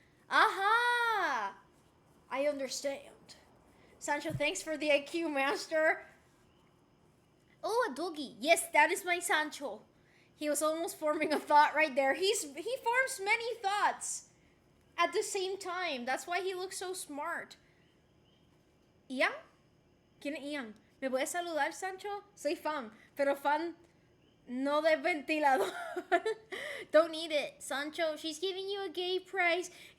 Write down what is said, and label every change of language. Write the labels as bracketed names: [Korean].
[English] Aha! I understand. Sancho, thanks for the IQ, master. Oh, a doggy. Yes, that is my Sancho. He was almost forming a thought right there. He forms many thoughts at the same time. That's why he looks so smart. [Spanish] Ian? ¿Quién es Ian? ¿Me puedes saludar, Sancho? Soy fan, pero fan no de ventilador. [English] Don't need it. Sancho, she's giving you a gay prize.